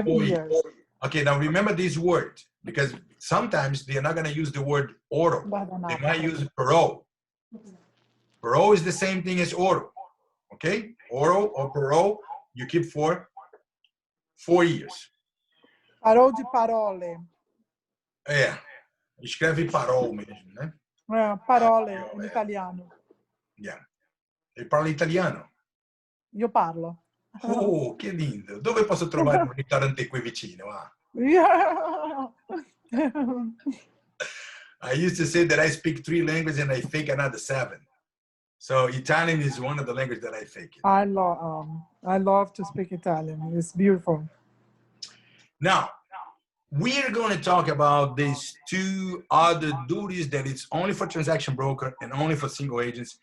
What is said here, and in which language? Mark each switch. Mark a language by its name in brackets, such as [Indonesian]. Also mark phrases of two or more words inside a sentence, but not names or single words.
[English] 4 years. Okay, now remember this word, because sometimes they're not going to use the word auto. They might use parole. Parole is the same thing as auto. Okay? Auto or parole, you keep for 4 years. [Italian] Parole de parole. [Portuguese] É, escreve parole mesmo, né? [Italian] Parole in italiano. Yeah. Ele parla italiano. Io parlo. Oh, che lindo. Dove posso trovare un ristorante qui vicino? Ah. [English] Yeah. I used to say that I speak 3 languages and I fake another 7. So Italian is one of the languages that I fake. I love to speak Italian. It's beautiful. Now, we're going to talk about these 2 other duties that it's only for transaction broker and only for single agents.